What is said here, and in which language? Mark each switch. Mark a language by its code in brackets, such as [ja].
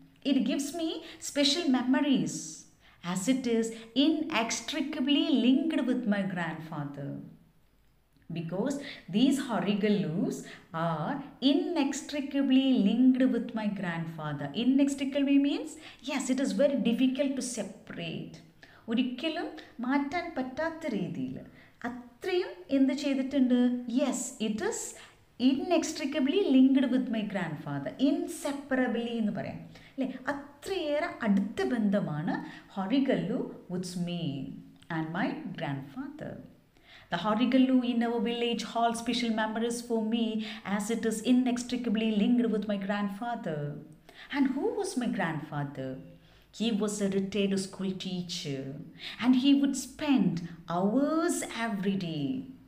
[en] It gives me special memories, as it is inextricably linked with my grandfather. Because these Horegallus are inextricably linked with my grandfather. Inextricably means, yes, it is very difficult to separate. [ml] ഒരിക്കലും മാറ്റാൻ പറ്റാത്ത രീതിയിൽ അത്രയും എന്ത് ചെയ്തിട്ടുണ്ട്? [en] Yes, it is inextricably linked with my grand father. [ml] ഇൻസെപ്പറബിളി എന്ന് പറയാം അല്ലേ? അത്രയേറെ അടുത്ത ബന്ധമാണ് [en] Horegallu with me and my grandfather. The Horegallu in our village hold special memories for me, as it is inextricably linked with my grandfather. And who was my grandfather? He was a retired school teacher, and he would spend hours every day.